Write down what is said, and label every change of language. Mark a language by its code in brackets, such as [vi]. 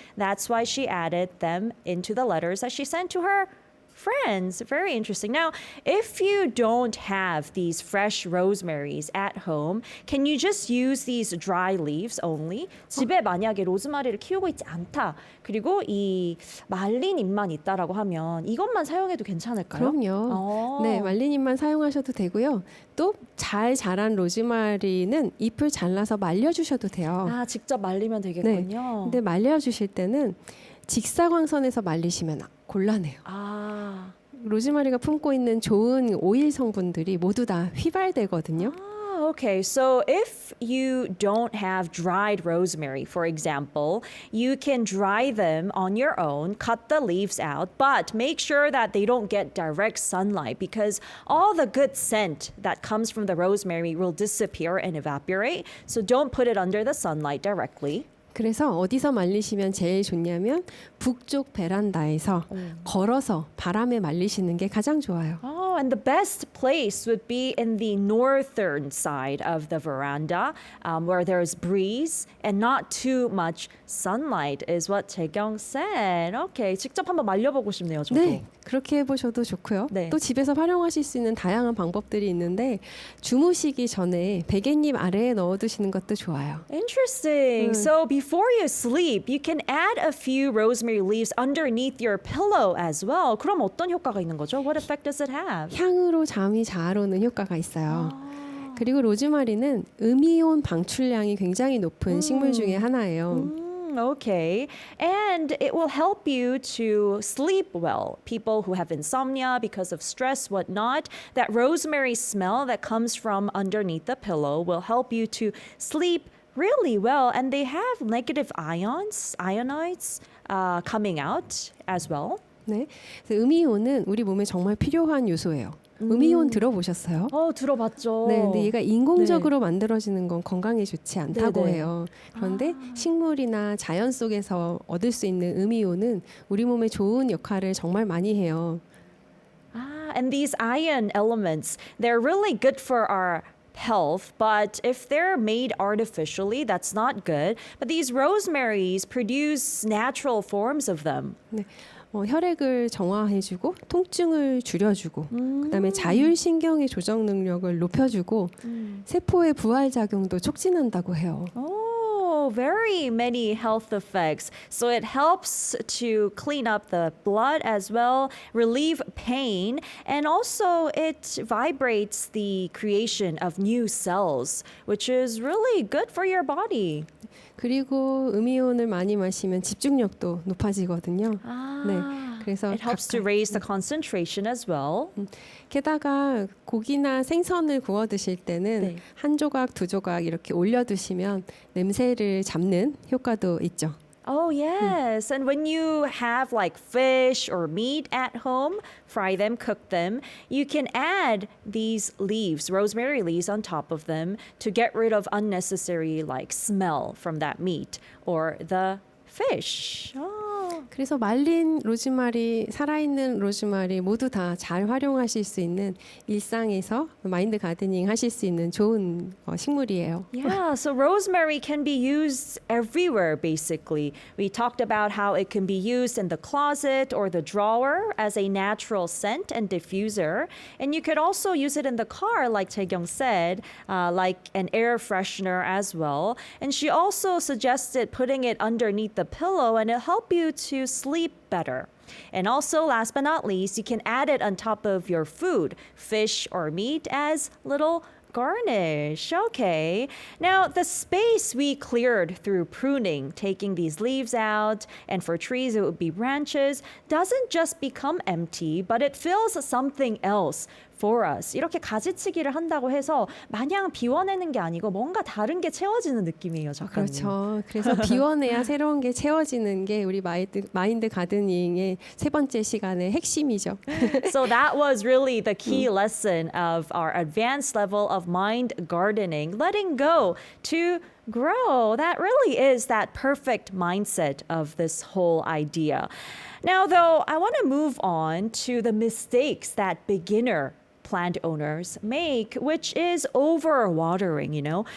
[en] That's why she added them into the letters that she sent to her friends. Very interesting. Now, if you don't have these fresh rosemaries at home, can you just use these dry leaves only? [ko] 집에 만약에 로즈마리를 키우고 있지 않다. 그리고 이 말린 잎만 있다라고 하면 이것만 사용해도 괜찮을까요? 그럼요. 네, 말린 잎만 사용하셔도 되고요. 또 잘 자란 로즈마리는 잎을 잘라서 말려주셔도 돼요. 아, 직접 말리면 되겠군요. 근데 말려주실 때는 직사광선에서 말리시면 곤란해요. 아. 로즈마리가 품고 있는 좋은 오일 성분들이 모두 다 휘발되거든요. [en] Okay, so if you don't have dried rosemary, for example, you can dry them on your own, cut the leaves out, but make sure that they don't get direct sunlight because all the good scent that comes from the rosemary will disappear and evaporate. So don't put it under the sunlight directly. [ko] 그래서 어디서 말리시면 제일 좋냐면 북쪽 베란다에서 걸어서 바람에 말리시는 게 가장 좋아요. [en] Oh, and the best place would be in the northern side of the veranda, where there's breeze and not too much sunlight, is what 재경 said. [ko] Okay, 직접 한번 말려보고 싶네요, 저도. 네, 그렇게 해보셔도 좋고요. 네. 또 집에서 활용하실 수 있는 다양한 방법들이 있는데 주무시기 전에 베갯잎 아래에 넣어두시는 것도 좋아요. [en] Interesting. So before you sleep, you can add a few rosemary leaves underneath your pillow as well. [ko] 그럼 어떤 효과가 있는 거죠? [en] What effect does it have? [ko] 향으로 잠이 잘 오는 효과가 있어요. 그리고 로즈마리는 음이온 방출량이 굉장히 높은 식물 중에 하나예요. [en] Okay. And it will help you to sleep well. People who have insomnia because of stress, whatnot, that rosemary smell that comes from underneath the pillow will help you to sleep really well. And they have negative ionides coming out as well. [ko] 네, 그래서 음이온은 우리 몸에 정말 필요한 요소예요. 음이온 들어보셨어요? 들어봤죠. 네, 근데 얘가 인공적으로 만들어지는 건 건강에 좋지 않다고 네네. 해요. 그런데 식물이나 자연 속에서 얻을 수 있는 음이온은 우리 몸에 좋은 역할을 정말 많이 해요. [en] And these ion elements, they're really good for our health, but if they're made artificially, that's not good. But these rosemaries produce natural forms of them. [ko] 네, 혈액을 정화해주고 통증을 줄여주고 그다음에 자율신경의 조정 능력을 높여주고 세포의 부활 작용도 촉진한다고 해요. [en] Oh, very many health effects. So it helps to clean up the blood as well, relieve pain, and also it vibrates the creation of new cells, which is really good for your body. [ko] 그리고 음이온을 많이 마시면 집중력도 높아지거든요. 네, 그래서 [en] It helps to raise the concentration as well. [ko] 게다가 고기나 생선을 구워 드실 때는 네. 한 조각, 두 조각 이렇게 올려두시면 냄새를 잡는 효과도 있죠. [en] Oh, yes. And when you have like fish or meat at home, fry them, cook them, you can add these leaves, rosemary leaves on top of them to get rid of unnecessary like smell from that meat or the fish. Oh. [ko] 그래서 말린 로즈마리, 살아있는 로즈마리 모두 다 잘 활용하실 수 있는 일상에서 마인드 가드닝 하실 수 있는 좋은 식물이에요. [en] Yeah, so rosemary can be used everywhere basically. We talked about how it can be used in the closet or the drawer as a natural scent and diffuser. And you could also use it in the car, like Taekyung said, like an air freshener as well. And she also suggested putting it underneath the pillow and it'll help you to sleep better. And also, last but not least, you can add it on top of your food, fish or meat, as little garnish. Okay. Now, the space we cleared through pruning, taking these leaves out, and for trees it would be branches, doesn't just become empty, but it fills something else for us. [ko] 이렇게 가지치기를 한다고 해서 마냥 비워내는 게 아니고 뭔가 다른 게 채워지는 느낌이에요, 작가님. 그렇죠. 그래서 비워내야 새로운 게 채워지는 게 우리 마인드 가드닝의 세 번째 시간의 핵심이죠. [en] So that was really the key lesson of our advanced level of mind gardening, letting go to grow. That really is that perfect mindset of this whole idea. Now, though, I want to move on to the mistakes that beginner plant owners make, which is overwatering, you know?